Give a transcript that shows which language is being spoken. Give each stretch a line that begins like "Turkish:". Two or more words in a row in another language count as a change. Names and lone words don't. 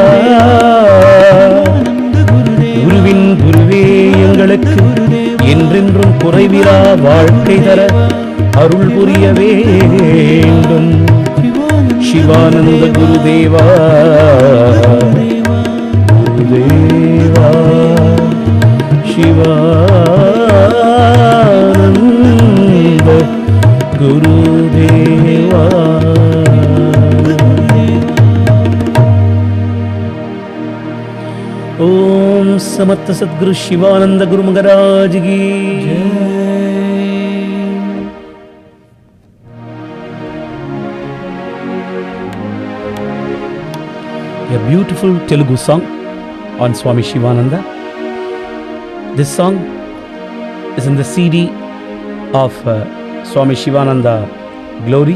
Tamil: குருவின் குருவே எங்களுக்கு என்றென்றும் குறைவிலா வாழ்க்கை தர அருள் புரிய வேண்டும் சிவானந்த குருதேவா குருதேவா சிவானந்த குருதேவா
Hindi: ओम समर्थ सद्गुरु शिवानंद गुरु महाराज की
English: A beautiful Telugu song on Swami Shivananda. This song is in the CD of Swami Shivananda Glory.